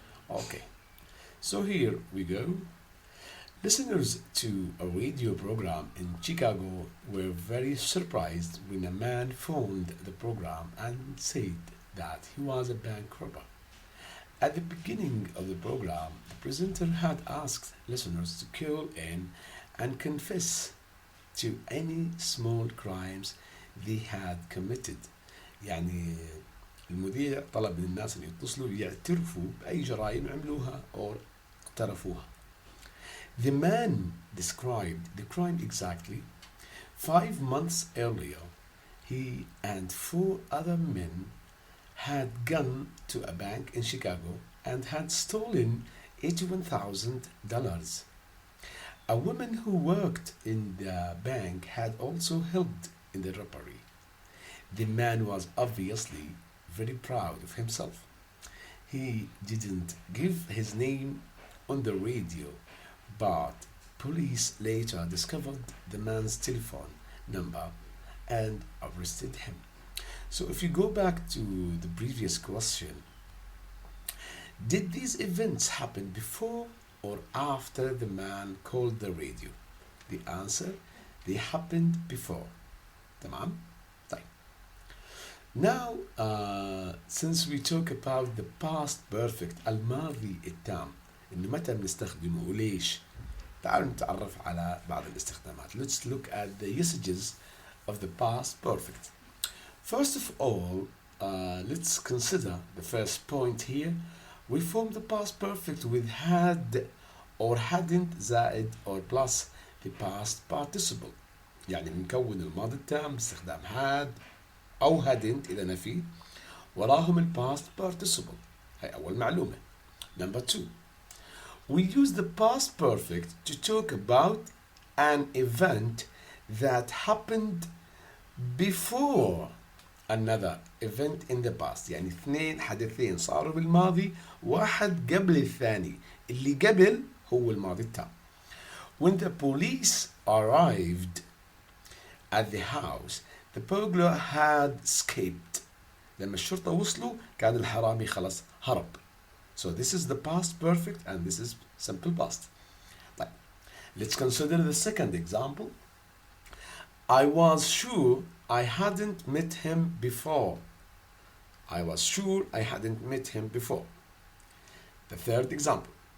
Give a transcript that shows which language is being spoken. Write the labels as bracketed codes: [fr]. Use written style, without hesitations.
[en] Okay, so here we go. Listeners to a radio program in Chicago were very surprised when a man phoned the program and said that he was a bank robber. At the beginning of the program, the presenter had asked listeners to call in and confess to any small crimes they had committed. [ar] يعني المذيع طلب من الناس أن يتصلوا يعترفوا بأي جرائم عملوها أو اقترفوها. [en] The man described the crime exactly. 5 months earlier, he and 4 other men had gone to a bank in Chicago and had stolen $81,000. A woman who worked in the bank had also helped in the robbery. The man was obviously very proud of himself. He didn't give his name on the radio, but police later discovered the man's telephone number and arrested him. So if you go back to the previous question, did these events happen before or after the man called the radio? The answer, they happened before. [ar] تمام؟ طيب. [en] Now, since we talk about the past perfect, [ar] الماضي التام، إنه متى بنستخدمه وليش؟ تعالوا نتعرف على بعض الاستخدامات. [en] Let's look at the usages of the past perfect. First of all, let's consider the first point here. We form the past perfect with had or hadn't [ar] زائد [en] or plus the past participle. [ar] يعني بنكون الماضي التام باستخدام had أو hadn't إذا نفي وراهم ال past participle. هاي أول معلومة. [en] Number 2. We use the past perfect to talk about an event that happened before another event in the past. [ar] يعني اثنين حدثين صاروا بالماضي، واحد قبل الثاني، اللي قبل هو الماضي التام. [en] When the police arrived at the house, the burglar had escaped. [ar] لما الشرطة وصلوا كان الحرامي خلص هرب. [en] So this is the past perfect and this is simple past. [ar] طيب. [en] Let's consider the second example. I was sure I hadn't met him before. I was sure I hadn't met him before. The third example.